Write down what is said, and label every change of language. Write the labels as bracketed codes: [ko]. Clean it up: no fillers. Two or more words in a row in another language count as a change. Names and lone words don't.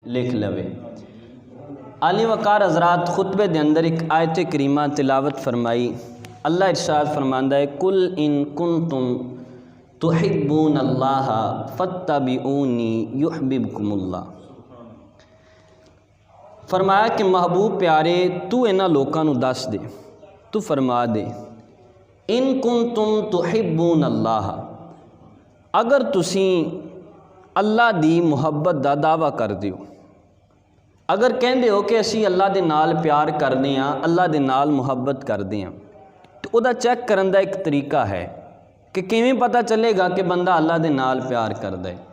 [pa] لکھ لوے. [ur] عالی وقار حضرات خطبے کے اندر ایک آیت کریمہ تلاوت فرمائی. [pa] اللہ ارشاد فرماندا ہے, [ar] قل إن كنتم تحبون الله فاتبعوني يحببكم الله. [pa] فرمایا کہ محبوب پیارے توں انہاں لوکاں نوں دس دے، توں فرما دے, [ar] إن كنتم تحبون الله, [pa] اگر تسی اللہ دی محبت دا دعویٰ کردے ہو، اگر کہندے ہو کہ اسی اللہ دے نال پیار کرتے ہیں، اللہ دے نال محبت کرتے ہیں، تو اوہدا چیک کرن دا اک طریقہ ہے کہ کیویں پتہ چلے گا کہ بندہ اللہ دے نال پیار کردا ہے.